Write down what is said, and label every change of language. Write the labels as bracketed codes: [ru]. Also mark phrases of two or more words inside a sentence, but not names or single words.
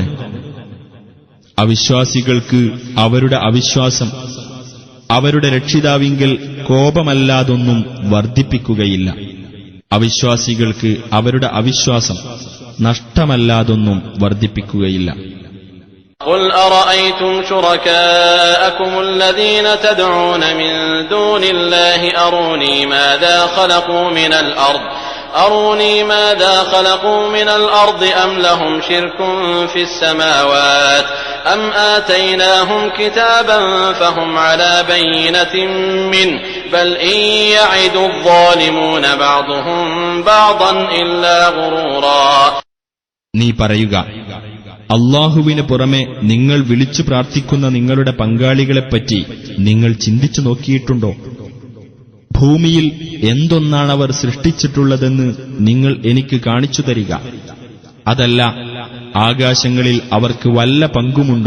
[ml] അവിശ്വാസികൾക്ക് അവരുടെ അവിശ്വാസം അവരുടെ രക്ഷിതാവിങ്കൽ കോപമല്ലാതൊന്നും വർദ്ധിപ്പിക്കുകയില്ല. അവിശ്വാസികൾക്ക് അവരുടെ അവിശ്വാസം നഷ്ടമല്ലാതൊന്നും വർദ്ധിപ്പിക്കുകയില്ല. [ar] قل أرأيتم شركاءكم الذين تدعون من دون الله أروني ماذا خلقوا من الأرض أم لهم شرك في السماوات أم آتيناهم كتابا فهم على بينة منه بل إن يعد الظالمون بعضهم بعضا إلا غرورا. [ml] നീ പറയുക, അല്ലാഹുവിന് പുറമെ നിങ്ങൾ വിളിച്ചു പ്രാർത്ഥിക്കുന്ന നിങ്ങളുടെ പങ്കാളികളെപ്പറ്റി നിങ്ങൾ ചിന്തിച്ചു നോക്കിയിട്ടുണ്ടോ? ഭൂമിയിൽ എന്തൊന്നാണവർ സൃഷ്ടിച്ചിട്ടുള്ളതെന്ന് നിങ്ങൾ എനിക്ക് കാണിച്ചു തരിക. അതല്ല, ആകാശങ്ങളിൽ അവർക്ക് വല്ല പങ്കുമുണ്ടോ?